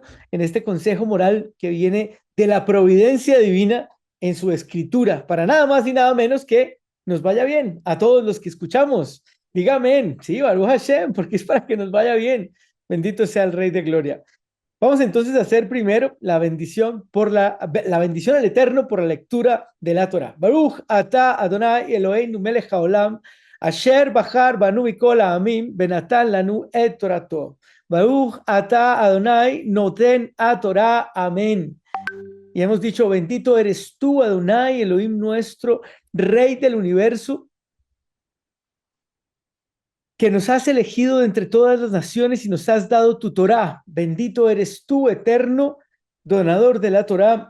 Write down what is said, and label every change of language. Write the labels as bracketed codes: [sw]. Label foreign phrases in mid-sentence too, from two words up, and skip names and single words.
[es] En este consejo moral que viene de la providencia divina en su escritura, para nada más y nada menos que nos vaya bien a todos los que escuchamos. Dígame, sí, [he] ברוך השם, [es] porque es para que nos vaya bien. Bendito sea el Rey de Gloria. Vamos entonces a hacer primero la bendición la bendición al Eterno por la lectura de la Torah. [he] ברוך אתה אדוני אלוהינו מלך העולם אשר בחר בנו מכל העמים ונתן לנו את תורתו. ברוך אתה אדוני נותן התורה אמן. [es] Y hemos dicho, bendito eres tú, Adonai, Elohim nuestro, Rey del universo, que nos has elegido de entre todas las naciones y nos has dado tu Torá. Bendito eres tú, eterno, donador de la Torá.